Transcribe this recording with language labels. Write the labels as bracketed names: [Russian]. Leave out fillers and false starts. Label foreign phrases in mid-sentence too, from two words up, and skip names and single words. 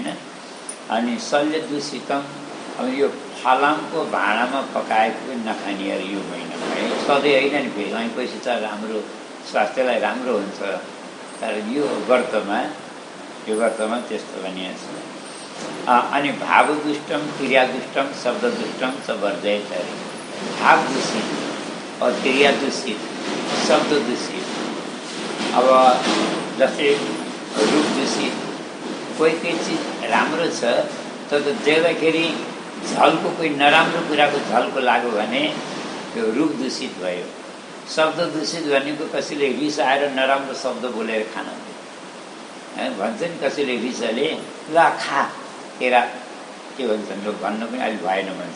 [Nepali] अनि [Sanskrit] शल्य दूषितम, [Nepali] अब यो फलामको भाँडामा पकाएको पनि नखाने अरे यो महिनामा है। सधैँ होइन नि, भेलाएपछि त राम्रो स्वास्थ्यलाई राम्रो हुन्छ, तर यो व्रतमा त्यस्तो भनिएको छ। [Sanskrit] अनि भावदुष्टम क्रियादुष्टम शब्ददुष्टम च वर्जयत अरे। [Nepali] भाव दूषित और क्रिया दूषित, शब्द दूषित, अब जस्तै रूप दूषित। कोही चिज राम्रो छ तर देख्दाखेरि झल्को, कोही नराम्रो कुराको झल्को लाग्यो भने त्यो रूप दूषित भयो। शब्द दूषित भनेको कसैले रिस आएर नराम्रो शब्द बोलेर खान भन्छ नि, कसैले रिसले ल खा तेरा के भन्छन् भन्नु पनि अहिले भएन भन्छ।